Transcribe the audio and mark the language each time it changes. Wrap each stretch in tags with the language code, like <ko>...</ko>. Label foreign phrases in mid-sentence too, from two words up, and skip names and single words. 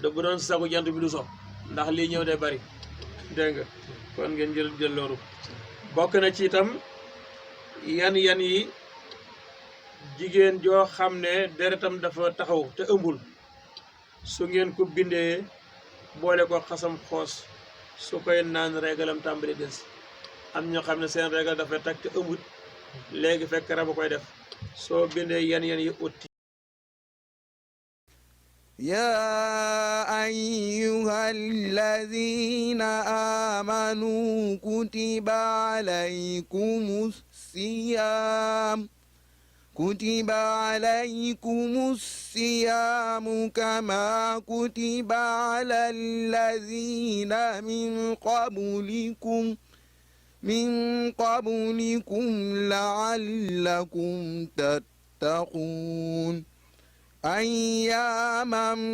<wo>bu doon sagu jant bi du so ndax lii ñëw day bari dégg nga kon ngeen jël loolu bokk na ci itam yan yi jigéen joo xam ne deretam dafa taxaw te ëmbul su ngeen ko bindee boole ko xasam xoos su koy naan régalam tàmbali des am ñoo xam ne seen régal dafa tag te ëmbut léegi fekk rab a koy def soo bindee yan yi utti</wo> <ar>يا أيها الذين آمنوا كتب عليكم الصيام كما كتب على الذين من قبلكم لعلكم تتقون أياما</ar>